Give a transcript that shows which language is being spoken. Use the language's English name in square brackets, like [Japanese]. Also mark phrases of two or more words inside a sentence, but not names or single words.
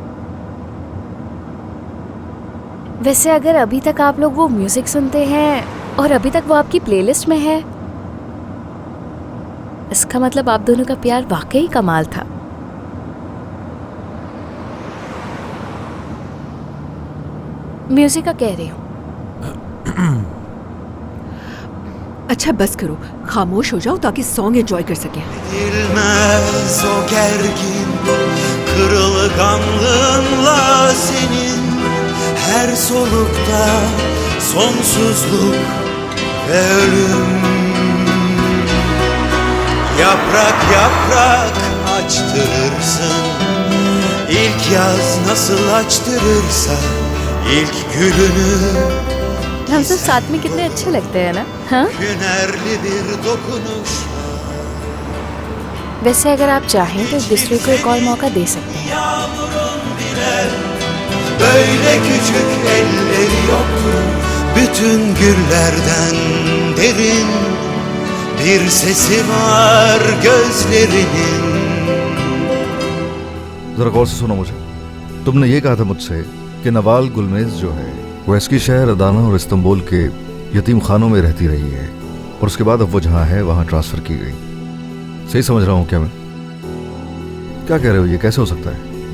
[Hindi] वैसे अगर अभी तक आप लोग वो म्यूजिक सुनते हैं और अभी तक वो आपकी प्लेलिस्ट में है, इसका मतलब आप दोनों का प्यार वाकई कमाल था। म्यूजिक का कह रही हूँ। अच्छा बस करो, खामोश हो जाओ ताकि [English] song enjoy [Hindi] कर सकें। [Turkish] Edilmez o gergin kırılganlığınla senin her solukta sonsuzluk ve ölüm. Yaprak yaprak açtırırsın, ilk yaz nasıl açtırırsa ilk gülünü. [Hindi] हम सब साथ में कितने अच्छे लगते हैं ना? हाँ? [Turkish] Hünerli bir dokunuş. [Hindi] वैसे अगर आप चाहें तो एक दूसरे को एक और मौका दे सकते हैं। [Turkish] Yağmurun bile böyle küçük elleri yoktu. Bütün güllerden derin bir sesi var gözlerinin. [Hindi] जरा गौर से सुनो मुझे। तुमने ये कहा था मुझसे कि नवाल गुलमेज जो है वो एस्की शहर, अदाना और इस्तांबुल के यतीम खानों में रहती रही है और उसके बाद अब वो जहाँ है वहाँ ट्रांसफर की गई। सही समझ रहा हूँ क्या मैं? क्या कह रहे हो, ये कैसे हो सकता है?